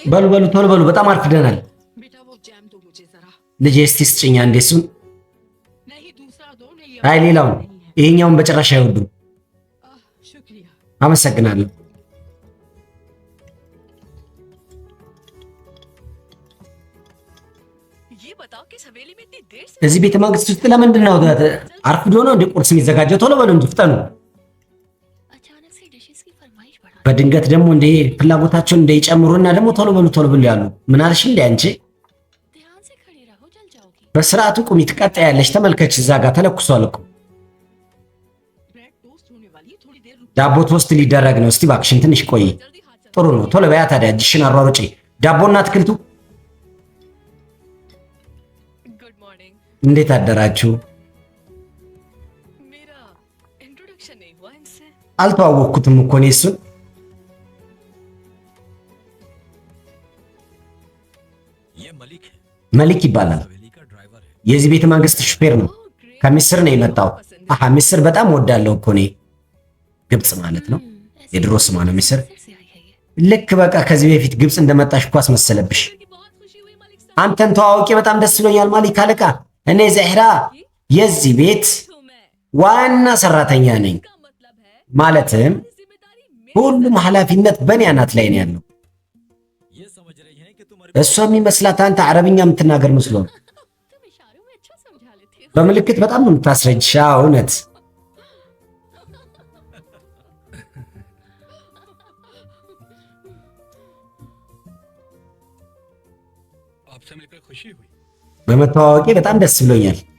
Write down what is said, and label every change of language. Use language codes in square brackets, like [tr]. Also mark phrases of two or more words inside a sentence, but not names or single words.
[am] በሉ በሉ ቶሎ በሉ፣ በጣም አርፍደናል። [hi] बेटा वो जैम दो मुझे जरा [am] ልጄ እስቲ ስጭኛ እንዴ እሱን። [hi] नहीं दूसरा दो नहीं [am] አይ ሌላውን፣ [hi] नहीं है [am] ይሄኛውን በጭራሽ አይወዱም። [hi] शुक्रिया [am] አመሰግናለሁ። [hi] ये बताओ कि हवेली में इतनी देर से [am] እዚህ ቤተ መንግስት ውስጥ ለምንድን ነው አርፍዶ ነው እንደ ቁርስ የሚዘጋጀው? ቶሎ በሉ እንጂ ፍጠኑ። [hi] अचानक से डिशेस की फरमाइश बढ़ा [am] በድንገት ደግሞ እንደ ፍላጎታቸውን እንደይጨምሩና ደግሞ ቶሎ በሉ ያሉ። ምን አልሽ እንዴ አንቺ? [hi] ध्यान से खड़ी रहो जल जाओगी [am] በስርዓቱ ቁሚ፣ ትቀጣያለሽ። ተመልከች እዛ ጋር ተለኩሷል እኮ። [en] bread toast [hi] होने वाली है थोड़ी देर रुक [am] ዳቦ ቶስት ሊደረግ ነው። እስቲ እባክሽን ትንሽ ቆይ። [hi] जल्दी हाथ [am] ጥሩ ነው። ቶሎ በያ ታዲያ፣ እጅሽን አሯሩጪ። ዳቦና አትክልቱ [en] good morning [am] እንዴት አደራችሁ? [hi] मेरा इंट्रोडक्शन नहीं हुआ इनसे [am] አልተዋወቅኩትም እኮ እኔ እሱን። [hi] ये मलिक है [am] መሊክ ይባላል። [hi] हवेली का ड्राइवर है [am] የዚህ ቤተ መንግስት ሹፌር ነው። ከሚስር ነው የመጣው። አሃ ሚስር በጣም ወዳለው እኮ እኔ። ግብጽ ማለት ነው። የድሮ ስሟ ነው ሚስር። [hi] फिर से आई है ये [am] ልክ በቃ ከዚህ በፊት ግብጽ እንደመጣሽ እኮ አስመሰለብሽ። [hi] की बहुत खुशी हुई मलिक साहब [am] አንተን ተዋውቄ በጣም ደስ ብሎኛል ማሊክ አለቃ። እኔ ዘህራ የዚህ ቤት [hi] हूँ मैं [am] ዋና ሰራተኛ ነኝ። [hi] का मतलब है [am] ማለትም [hi] जिम्मेदारी मेरी [am] ሁሉም ኃላፊነት በእኔ አናት ላይ ነው याለው። [hi] ये समझ रही हैं कि तुम [am] እሷ የሚመስላት አንተ አረብኛ የምትናገር መስሎ ነው። [hi] तुम इशारों में अच्छा समझा लेती हो [am] በምልክት በጣም ነው የምታስረጅሽ። አዎ እውነት። [hi] आपसे मिलकर खुशी हुई [am] በመተዋወቄ በጣም ደስ ብሎኛል።